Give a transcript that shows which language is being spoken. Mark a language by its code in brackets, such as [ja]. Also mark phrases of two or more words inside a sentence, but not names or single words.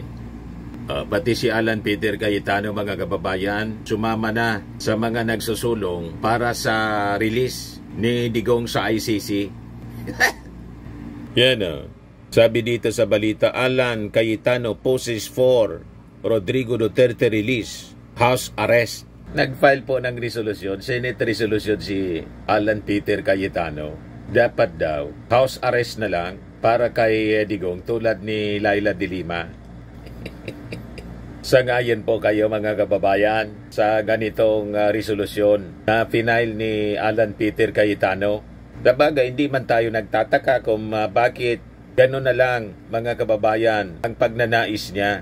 [tl] Pati si Alan Peter Cayetano mga kababayan, sumama na sa mga nagsusulong para sa release ni Digong sa ICC. Yan sabi dito sa balita, [en] Alan Cayetano poses for Rodrigo Duterte release, house arrest. [tl] Nag-file po ng resolution, [en] Senate resolution [tl] si Alan Peter Cayetano. Dapat daw, [en] house arrest [tl] na lang para kay Digong tulad ni Laila de Lima. Sangayon po kayo mga kababayan sa ganitong resolusyon na final ni Alan Peter Cayetano. Sabagay, hindi man tayo nagtataka kung bakit gano'n na lang mga kababayan ang pagnanais niya.